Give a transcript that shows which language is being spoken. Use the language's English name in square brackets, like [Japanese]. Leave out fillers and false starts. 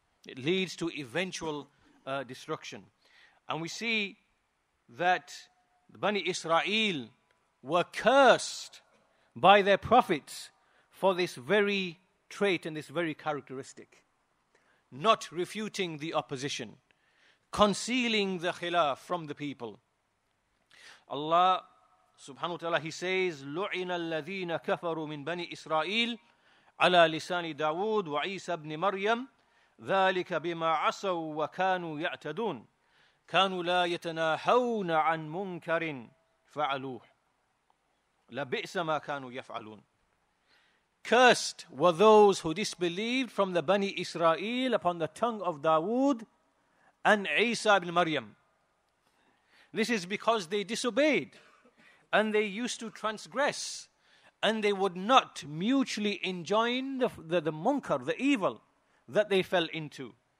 [English] It leads to eventual destruction. And we see that the Bani Israel were cursed by their prophets for this very trait and this very characteristic. Not refuting the opposition, concealing the khilaf from the people. Allah subhanahu wa ta'ala, He says, [Arabic] لُعِنَ الَّذِينَ كَفَرُوا مِنْ بَنِي إِسْرَائِيلَ عَلَى لِسَانِ دَاوُودَ وَعِيسَى بْنِ مَرْيَمَ ذَلِكَ بِمَا عَصَوْا وَكَانُوا يَعْتَدُونَ كَانُوا لَا يَتَنَاهَوْنَ عَنْ مُنْكَرٍ فَعَلُوهُ لَبِئْسَ مَا كَانُوا يَفْعَلُونَ. [English] Cursed were those who disbelieved from the Bani Israel upon the tongue of Dawood and Isa ibn Maryam. This is because they disobeyed and they used to transgress, and they would not mutually enjoin the munkar, the evil that they fell into.